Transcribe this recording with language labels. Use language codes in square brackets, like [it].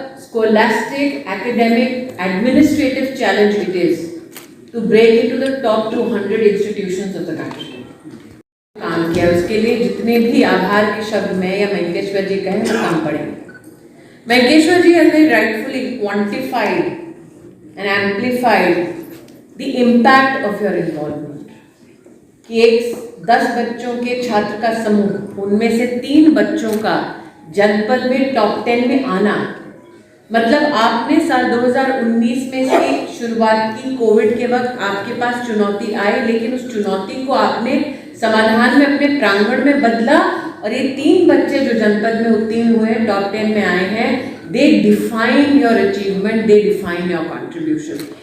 [en] Scholastic, academic, administrative challenge it is to break into the top 200 institutions of the country. [hi] काम किया, उसके लिए जितने भी आभार के शब्द मैं या मयंकेश्वर जी कहें वो कम पड़ेंगे। [en] Mayankeshwar ji has rightfully quantified and amplified the impact of your involvement. [hi] कि एक 10 बच्चों के छात्र का समूह, उनमें से 3 बच्चों का जनपद में टॉप 10 में आना, मतलब आपने साल 2019 में से शुरुआत की। कोविड के वक्त आपके पास चुनौती आई, लेकिन उस चुनौती को आपने समाधान में अपने प्रांगण में बदला और ये 3 बच्चे जो जनपद में उत्तीर्ण हुए हैं, टॉप 10 में आए हैं, [en] They define your achievement, they define your contribution.